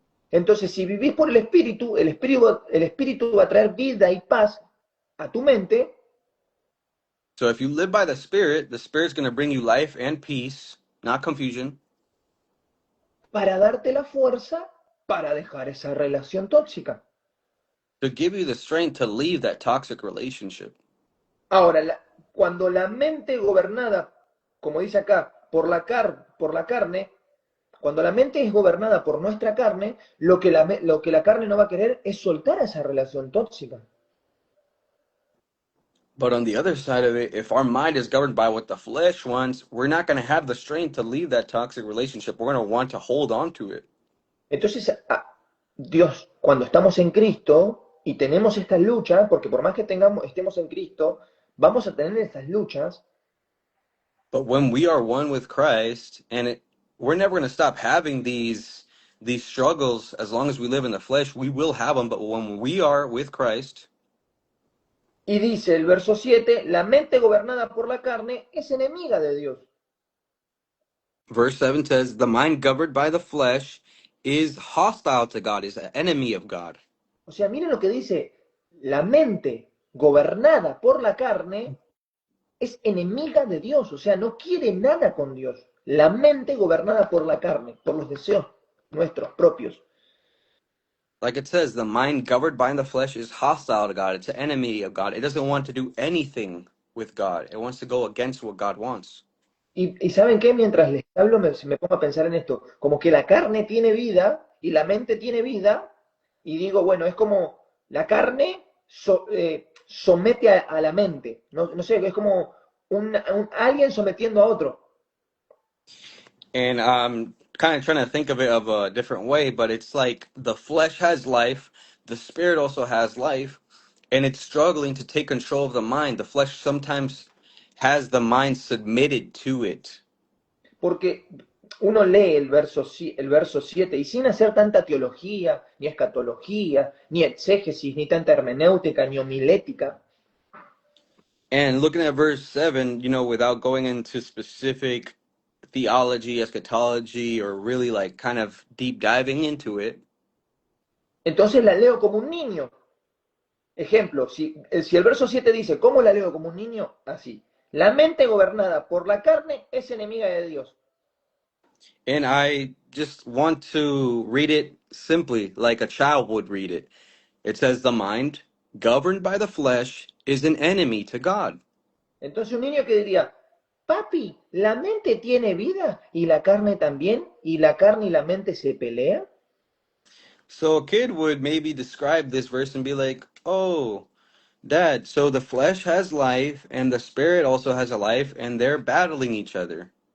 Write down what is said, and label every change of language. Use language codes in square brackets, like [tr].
[es] Entonces, si vivís por el espíritu va a traer vida y paz a tu mente. [en] So if you live by the Spirit's going to bring you life and peace, not confusion, [es] Para darte la fuerza para dejar esa relación tóxica. [en] to give you the strength to leave that toxic relationship. [es] Ahora, cuando la mente gobernada, como dice acá, por la carne, cuando la mente es gobernada por nuestra carne, lo que la carne no va a querer es soltar esa relación tóxica. [en] But on the other side of it, if our mind is governed by what the flesh wants, we're not going to have the strength to leave that toxic relationship. We're going to want to hold on to it. [es] Entonces, Dios, cuando estamos en Cristo y tenemos esta lucha, porque por más que estemos en Cristo, vamos a tener estas luchas. [en] But when we are one with Christ, we're never going to stop having these struggles as long as we live in the flesh. We will have them, but when we are with Christ, [es] Y dice el verso 7, la mente gobernada por la carne es enemiga de Dios. [en] verse 7 says, the mind governed by the flesh is hostile to God, is an enemy of God. [es] O sea, miren lo que dice, la mente gobernada por la carne es enemiga de Dios, o sea, no quiere nada con Dios. La mente gobernada por la carne, por los deseos nuestros propios. [en] Like it says, the mind governed by the flesh is hostile to God. It's an enemy of God. It doesn't want to do anything with God. It wants to go against what God wants. [es] Y ¿saben qué? Mientras les hablo me pongo a pensar en esto, como que la carne tiene vida y la mente tiene vida, y digo, bueno, es como la carne somete a la mente, no sé, es como alguien sometiendo a otro. [en] And I'm kind of trying to think of it of a different way, but it's like the flesh has life, the spirit also has life, and it's struggling to take control of the mind. The flesh sometimes has the mind submitted to it. [es] Porque uno lee el verso 7 y sin hacer tanta teología, ni escatología, ni exégesis, ni tanta hermenéutica, ni homilética. [en] And looking at verse 7, without going into specific theology, eschatology, or really like kind of deep diving into it, [es] Entonces la leo como un niño. Ejemplo, si el verso 7 dice, ¿cómo la leo como un niño? Así. La mente gobernada por la carne es enemiga de Dios. [en] and I just want to read it simply like a child would read it. It says, the mind, governed by the flesh, is an enemy to God. [es] Entonces un niño que diría, papi, ¿la mente tiene vida y la carne también? ¿Y la carne y la mente se pelean? [en] So a kid would maybe describe this verse and be like, oh, Dad, so the flesh has life and the spirit also has a life and they're battling each other.